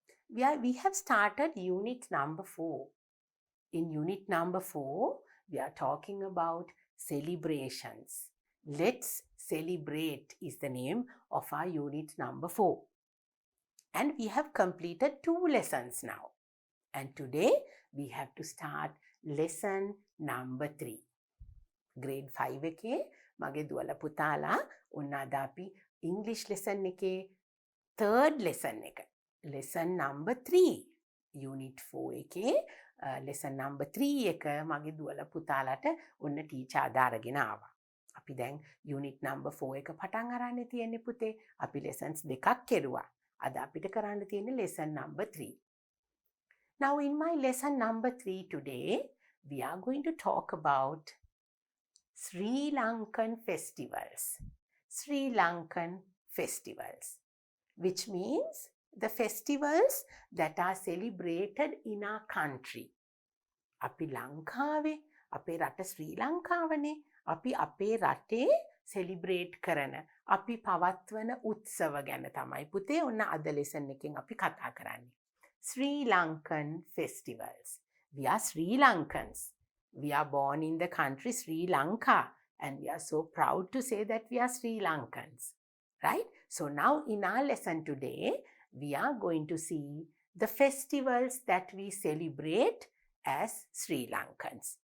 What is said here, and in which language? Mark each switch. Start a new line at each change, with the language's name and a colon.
English: We have started unit number 4. In unit number 4, we are talking about celebrations. Let's Celebrate is the name of our unit number 4. And we have completed 2 lessons now. And today we have to start lesson number 3.
Sinhala: Grade 5 එකේ මගේ දුවලා පුතාලා ඔන්න අද අපි English lesson එකේ third lesson එක.
English: Lesson number 3.
Sinhala: Unit 4 එකේ lesson number 3 එක මගේ දුවලා පුතාලාට ඔන්න ටීචර් අදාරගෙන ආවා. අපි දැන් unit number 4 එක පටන් අරන්නේ තියෙන්නේ පුතේ. අපි lessons දෙකක් කෙරුවා. අද අපිට කරන්න තියෙන්නේ
English: lesson number 3. Now in my lesson number 3 today, we are going to talk about Sri Lankan festivals. Sri Lankan festivals, which means the festivals that are celebrated in our country.
Sinhala: අපි ලංකාවේ, අපේ රට ශ්‍රී ලංකාවනේ. අපි අපේ රටේ celebrate කරන, අපි පවත්වන උත්සව ගැන තමයි පුතේ ඔන්න අද lesson එකෙන් අපි කතා කරන්නේ.
English: Sri Lankan festivals. We are Sri Lankans. We are born in the country Sri Lanka and we are so proud to say that we are Sri Lankans. Right? So now in our lesson today, we are going to see the festivals that we celebrate as Sri Lankans.